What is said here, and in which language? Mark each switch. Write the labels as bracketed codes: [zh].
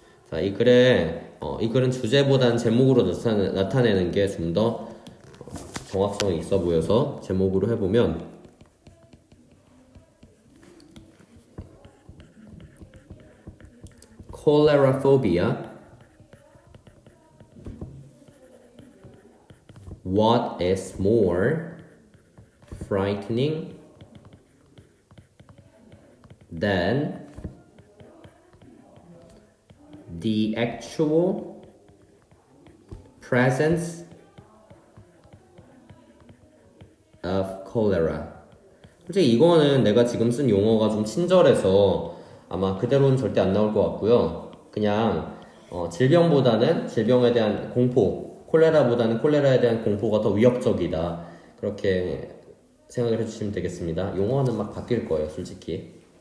[ko] 자, 이 글은 주제보다는 제목으로 나타내는 게 좀 더 정확성이 있어 보여서 제목으로 해보면 Cholera phobia. [en] What is more frightening than the actual presence of cholera? [ko] 솔직히 이거는 내가 지금 쓴 용어가 좀 친절해서 아마 그대로는 절대 안 나올 것 같고요. 그냥 질병보다는 질병에 대한 공포, 콜레라보다는 콜레라에 대한 공포가 더 위협적이다. 그렇게 생각을 해주시면 되겠습니다. 용어는 막 바뀔 거예요, 솔직히.